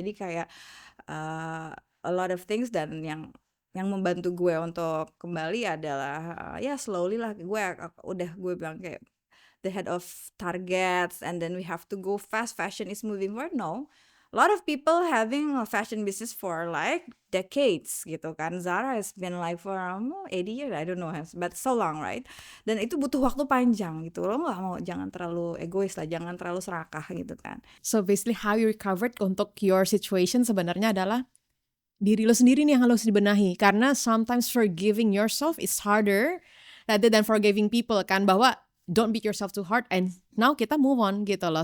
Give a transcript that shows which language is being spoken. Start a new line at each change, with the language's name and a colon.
Indonesian: Jadi kayak
English: a lot of things,
Indonesian: dan yang membantu gue untuk kembali adalah ya
English: slowly
Indonesian: lah, gue bilang kayak
English: the head of targets, and then we have to go fast, fashion is moving forward. No, a lot of people having a fashion business for like decades
Indonesian: gitu kan.
English: Zara has been like for 80 years, I don't know, but so long, right?
Indonesian: Dan itu butuh waktu panjang gitu. Lo jangan terlalu egois lah, jangan terlalu serakah gitu kan.
English: So basically how you recovered
Indonesian: untuk
English: your situation
Indonesian: sebenarnya adalah diri lo sendiri nih yang harus dibenahi.
English: Karena sometimes forgiving yourself is harder rather than forgiving people
Indonesian: kan, bahwa
English: don't beat yourself too hard, and now kita move on
Indonesian: gitu loh.